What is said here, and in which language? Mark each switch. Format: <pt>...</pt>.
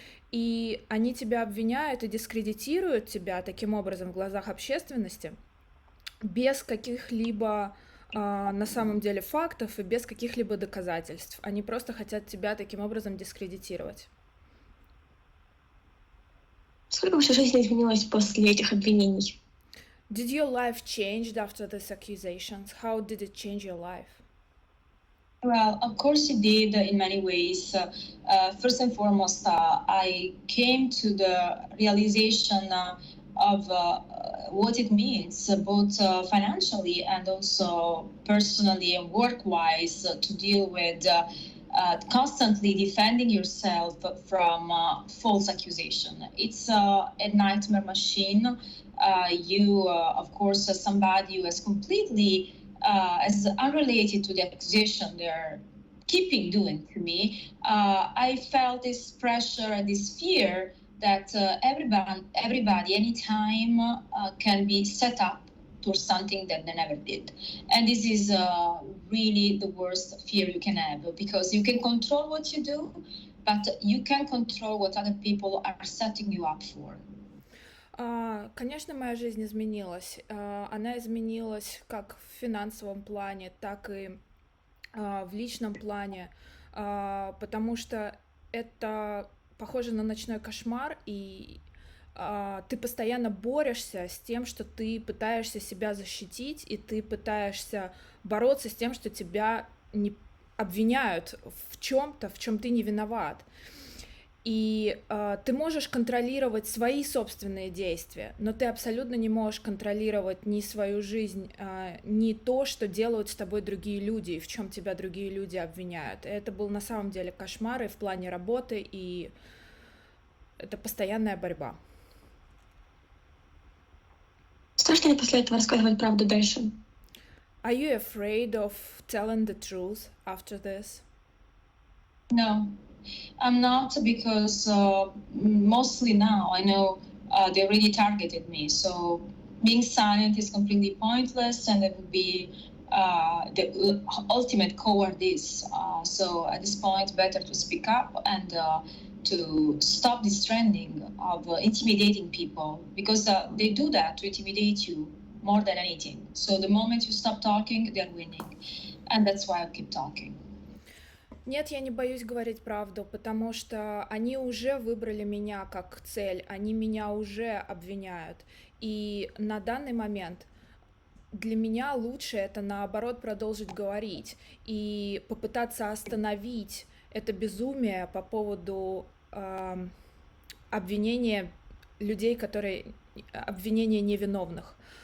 <ru>И они тебя обвиняют и дискредитируют тебя таким образом в глазах общественности без каких-либо на самом деле фактов и без каких-либо доказательств. Они просто хотят тебя таким образом дискредитировать. Сколько ваша жизнь изменилась после этих обвинений?</ru> <en>Did your life change after these accusations? How did it change your life? Well, of course it did in many ways. First and foremost, I came to the realization of what it means, both financially and also personally and work-wise, to deal with constantly defending yourself from false accusation. It's a nightmare machine. Of course, as somebody who is completely as unrelated to the accusation they're keeping doing to me, I felt this pressure and this fear that everybody, anytime, can be set up to something that they never did. And this is really the worst fear you can have, because you can control what you do, but you can't control what other people are setting you up for.</en> <ru>Конечно, моя жизнь изменилась. Она изменилась как в финансовом плане, так и в личном плане, потому что это похоже на ночной кошмар, и ты постоянно борешься с тем, что ты пытаешься себя защитить, и ты пытаешься бороться с тем, что тебя не обвиняют в чем-то, в чем ты не виноват. И ты можешь контролировать свои собственные действия, но ты абсолютно не можешь контролировать ни свою жизнь, ни то, что делают с тобой другие люди, и в чем тебя другие люди обвиняют. И это был на самом деле кошмар и в плане работы, и это постоянная борьба. Страшно ли после этого рассказывать правду дальше?</ru> <en>Are you afraid of telling the truth after this? No, I'm not, because mostly now I know they already targeted me. So being silent is completely pointless, and it would be the ultimate cowardice. So at this point, better to speak up and to stop this trending of intimidating people, because they do that to intimidate you more than anything. So the moment you stop talking, they're winning. And that's why I keep talking.</en> <ru>Нет, я не боюсь говорить правду, потому что они уже выбрали меня как цель, они меня уже обвиняют. И на данный момент для меня лучше это, наоборот, продолжить говорить и попытаться остановить это безумие по поводу обвинения людей, обвинения невиновных.</ru>